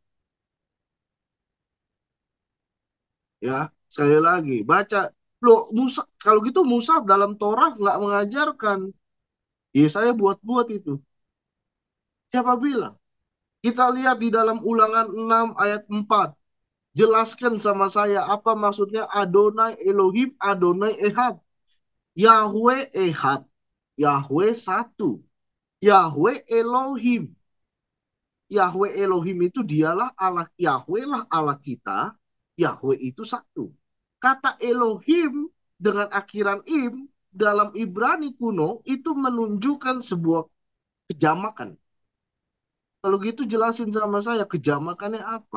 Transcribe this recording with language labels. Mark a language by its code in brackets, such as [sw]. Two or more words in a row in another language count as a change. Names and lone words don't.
[id] Ya, sekali lagi baca. Loh, Musa kalau gitu Musa dalam Torah nggak mengajarkan. Yesaya buat-buat itu. Siapa bilang? Kita lihat di dalam Ulangan 6 ayat 4. Jelaskan sama saya apa maksudnya [he] אדוני אלוהים, אדוני אחד. [id] Yahweh Ehad. Yahweh satu. Yahweh Elohim. Yahweh Elohim itu dialah Allah. Yahweh lah Allah kita. Yahweh itu satu. Kata Elohim dengan akhiran im dalam Ibrani kuno itu menunjukkan sebuah kejamakan. Kalau gitu jelasin sama saya kejamakannya apa?